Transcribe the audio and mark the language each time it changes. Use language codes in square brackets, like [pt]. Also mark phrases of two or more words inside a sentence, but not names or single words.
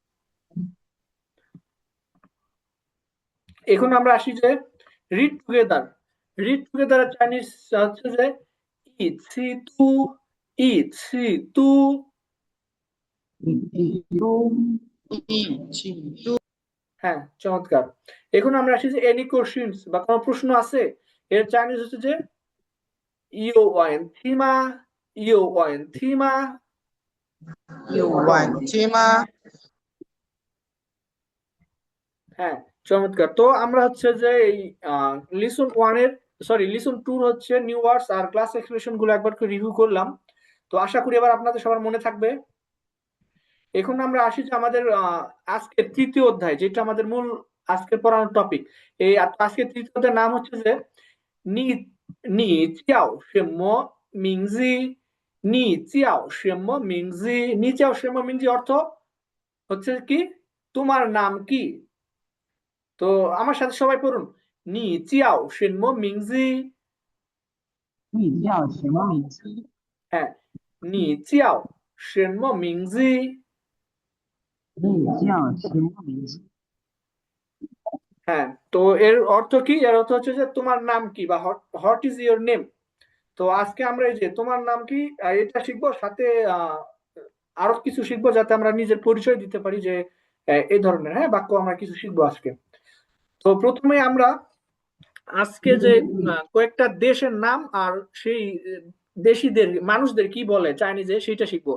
[bn] এখন আমরা আসি যে [en] read together, read together [bn] এর চাইনিজ হচ্ছে যে [zh] 一起读, 一起读. [bn] হ্যাঁ, চমৎকার। এখন আমরা আসি যে [en] any questions [bn] বা কোনো প্রশ্ন আছে, এর চাইনিজ হচ্ছে যে [zh] 有问题吗, 有问题吗？有问题吗？ [bn] হ্যাঁ, চমৎকার। তো আমরা হচ্ছে যে এই [en] lesson one's lesson two's [bn] হচ্ছে [en] new words [bn] আর [en] class expression [bn] গুলো একবার করে রিভিউ করলাম। তো আশা করি এবার আপনাদের সবার মনে থাকবে। এখন আমরা আসি যে আমাদের আজকের তৃতীয় অধ্যায়, যেটা আমাদের মূল আজকের পড়ানোর টপিক। এই আজকের তৃতীয় অধ্যায়ের নাম হচ্ছে যে [zh] 你 你叫什么名字. 你叫什么名字. 你叫什么名字 [bn] অর্থ হচ্ছে কি, তোমার নাম কি? তো আমার সাথে সবাই পড়ুন, [zh] 你叫什么名字. 你叫什么名字？ [bn] হ্যাঁ, [zh] 你叫什么名字. 你叫什么名字？ [bn] হ্যাঁ, তো এর অর্থ কি? এর অর্থ হচ্ছে যে তোমার নাম কি, বা [en] what is your name. [bn] তো আজকে আমরা এই যে তোমার নাম কি এটা শিখবো, সাথে আহ, আরো কিছু শিখবো যাতে আমরা নিজের পরিচয় দিতে পারি, যে এই ধরনের বাক্য আমরা কিছু শিখবো আজকে। তো প্রথমে আমরা আজকে যে কয়েকটা দেশের নাম আর সেই দেশিদের মানুষদের কি বলে চাইনিজে সেটা শিখবো।